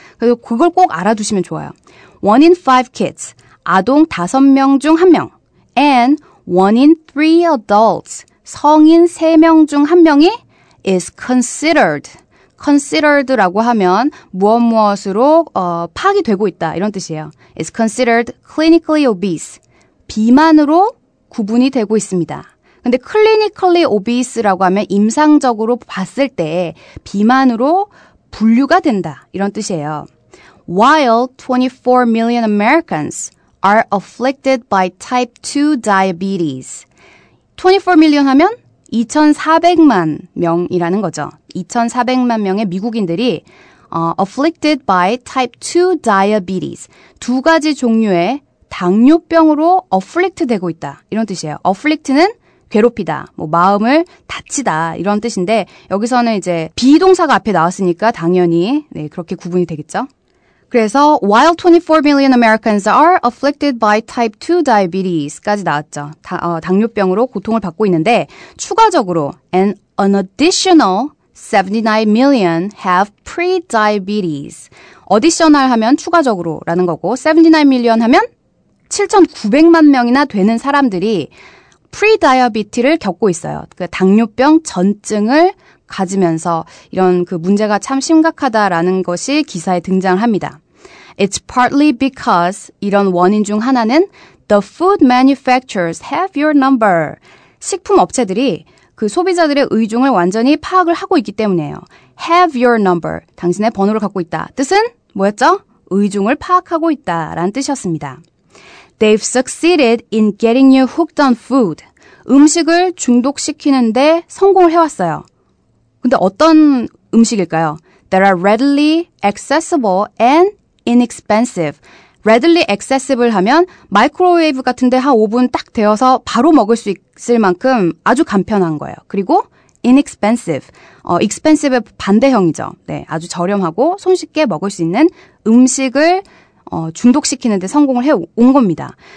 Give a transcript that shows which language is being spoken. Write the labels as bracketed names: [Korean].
[Korean] 그래서 그걸 꼭 알아두시면 좋아요. [English] 1 in 5 kids, [Korean] 아동 5명 중 1명, [English] and 1 in 3 adults, [Korean] 성인 3명 중 1명이 [English] is considered [Korean] 라고 하면 무엇으로 파악이 되고 있다 이런 뜻이에요. [English] is considered clinically obese. [Korean] 비만으로 구분이 되고 있습니다. 근데 [English] clinically obese [Korean] 라고 하면 임상적으로 봤을 때 비만으로 분류가 된다 이런 뜻이에요. [English] While 24 million Americans are afflicted by type 2 diabetes. [Korean] 24 million 하면 2,400만 명이라는 거죠. 2,400만 명의 미국인들이 [English] afflicted by type 2 diabetes. [Korean] 두 가지 종류의 당뇨병으로 afflict 되고 있다. 이런 뜻이에요. afflict는 괴롭히다, 뭐 마음을 다치다 이런 뜻인데 여기서는 이제 비동사가 앞에 나왔으니까 당연히 네, 그렇게 구분이 되겠죠. 그래서 [English] while 24 million Americans are afflicted by type 2 diabetes [Korean] 까지 나왔죠. 당뇨병으로 고통을 받고 있는데 추가적으로 [English] an additional 79 million have pre-diabetes. [Korean] additional 하면 추가적으로라는 거고 79 million 하면 7,900만 명이나 되는 사람들이 pre-diabetes를 겪고 있어요. 그 당뇨병 전증을 가지면서 이런 그 문제가 참 심각하다라는 것이 기사에 등장을 합니다. [English] It's partly because [Korean] 이런 원인 중 하나는 [English] the food manufacturers have your number. [Korean] 식품 업체들이 그 소비자들의 의중을 완전히 파악을 하고 있기 때문이에요. [English] have your number. [Korean] 당신의 번호를 갖고 있다. 뜻은 뭐였죠? 의중을 파악하고 있다라는 뜻이었습니다. [English] They've succeeded in getting you hooked on food. [Korean] 음식을 중독시키는데 성공을 해왔어요. 근데 어떤 음식일까요? [English] That are readily accessible and inexpensive. readily accessible [Korean] 하면 마이크로웨이브 같은데 한 5분 딱 데워서 바로 먹을 수 있을 만큼 아주 간편한 거예요. 그리고 inexpensive. expensive의 반대형이죠. 네, 아주 저렴하고 손쉽게 먹을 수 있는 음식을 중독시키는데 성공을 해온 겁니다.